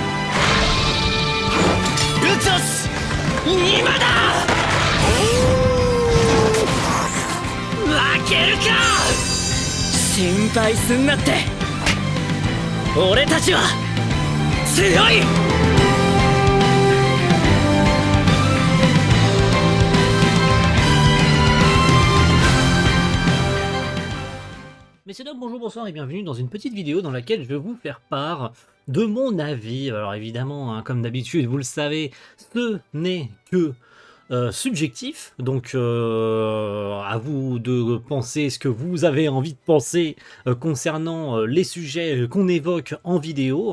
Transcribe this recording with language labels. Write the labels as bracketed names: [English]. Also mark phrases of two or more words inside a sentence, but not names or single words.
[Japanese] ルツオス今だ負けるか心配すんなって俺たちは強い [French] Messieurs, dames, bonjour, bonsoir et bienvenue dans une petite vidéo dans laquelle je vais vous faire part de mon avis. Alors évidemment, hein, comme d'habitude, vous le savez, ce n'est que subjectif, donc à vous de penser ce que vous avez envie de penser concernant les sujets qu'on évoque en vidéo.